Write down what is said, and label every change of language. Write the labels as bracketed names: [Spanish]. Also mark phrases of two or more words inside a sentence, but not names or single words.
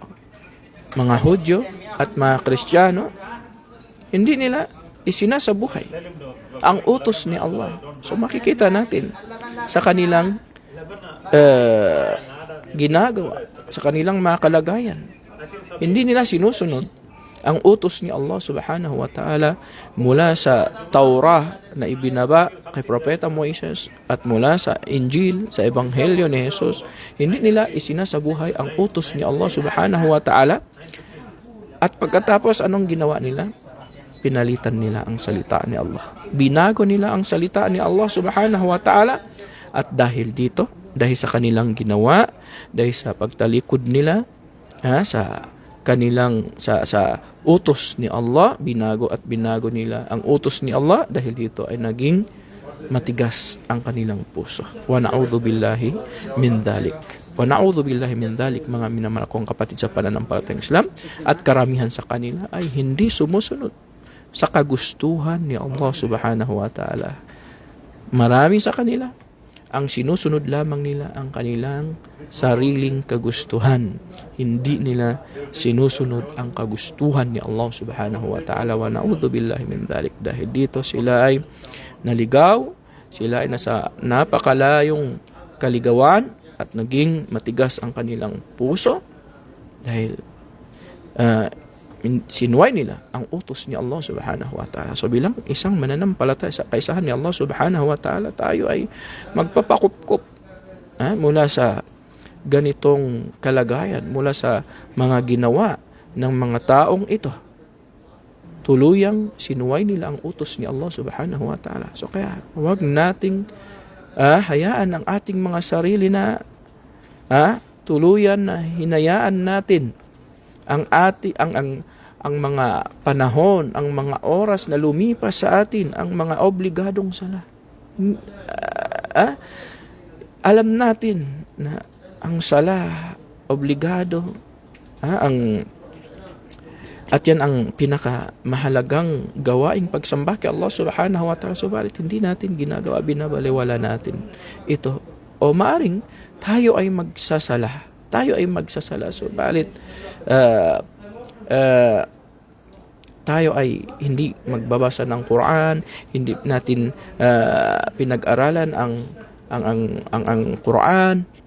[Filipino] Mga Hudyo at mga Kristiyano, hindi nila isinasabuhay ang utos ni Allah. So makikita natin sa kanilang ginagawa, sa kanilang mga kalagayan, hindi nila sinusunod ang utos ni [Arabic] الله سبحانه وتعالى [Filipino] mula sa Taurah na ibinaba kay Propeta Moises at mula sa Injil, sa Ebanghelyo ni Jesus. Hindi nila isinasabuhay ang utos ni [Arabic] الله سبحانه وتعالى. [Filipino] At pagkatapos, anong ginawa nila? Pinalitan nila ang salita ni Allah. Binago nila ang salita ni [Arabic] الله سبحانه وتعالى. [Filipino] At dahil dito, dahil sa kanilang ginawa, dahil sa pagtalikod nila sa kanilang sa utos ni Allah, binago nila ang utos ni Allah, dahil dito ay naging matigas ang kanilang puso. [Arabic] ونعوذ بالله من ذلك. ونعوذ بالله من ذلك, [Filipino] mga minamahal kong kapatid sa pananampalatayang Islam, at karamihan sa kanila ay hindi sumusunod sa kagustuhan ni [Arabic] الله سبحانه وتعالى. [Filipino] Marami sa kanila ang sinusunod lamang nila ang kanilang sariling kagustuhan. Hindi nila sinusunod ang kagustuhan ni [Arabic] الله سبحانه وتعالى, ونعوذ بالله من ذلك. [Filipino] Dahil dito sila ay naligaw, sila ay nasa napakalayong kaligawan at naging matigas ang kanilang puso dahil sinuway nila ang utos ni [Arabic] الله سبحانه وتعالى. [Filipino] So bilang isang mananampalataya sa kaisahan ni [Arabic] الله سبحانه وتعالى, [Filipino] tayo ay magpapakupkup mula sa ganitong kalagayan, mula sa mga ginawa ng mga taong ito. Tuluyang sinuway nila ang utos ni [Arabic] الله سبحانه وتعالى. [Filipino] So kaya huwag nating hayaan ang ating mga sarili na tuluyan na hinayaan natin ang mga panahon, ang mga oras na lumipas sa atin, ang mga obligadong sala. Alam natin na ang sala obligado, at yan ang pinakamahalagang gawaing pagsamba kay [Arabic] الله سبحانه وتعالى. [Filipino] Subalit hindi natin ginagawa, binabaliwala natin ito. O maaring tayo ay magsasala. Subalit tayo ay hindi magbabasa ng Quran, hindi natin pinag-aralan ang Quran